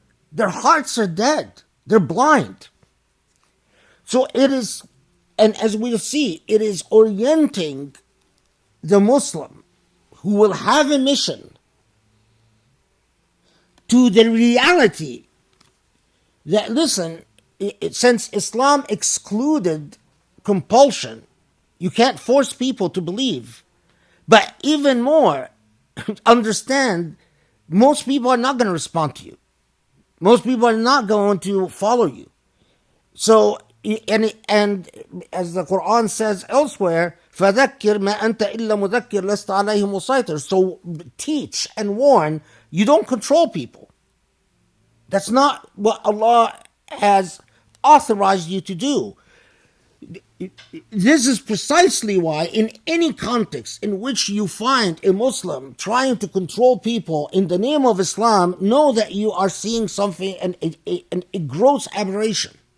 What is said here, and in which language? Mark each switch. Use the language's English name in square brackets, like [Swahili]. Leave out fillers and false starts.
[English] Their hearts are dead. They're blind. So it is, and as we'll see, it is orienting the Muslim who will have a mission to the reality that, listen, since Islam excluded compulsion, you can't force people to believe. But even more, understand, most people are not going to respond to you. Most people are not going to follow you. So, and as the Quran says elsewhere, [Arabic] فَذَكِّرْ مَا أَنْتَ إِلَّا مُذَكِّرْ لَسْتَ عَلَيْهِمْ مُسَيْطِرٌ. [English] So teach and warn. You don't control people. That's not what Allah has authorized you to do. This is precisely why in any context in which you find a Muslim trying to control people in the name of Islam, know that you are seeing something, a gross aberration.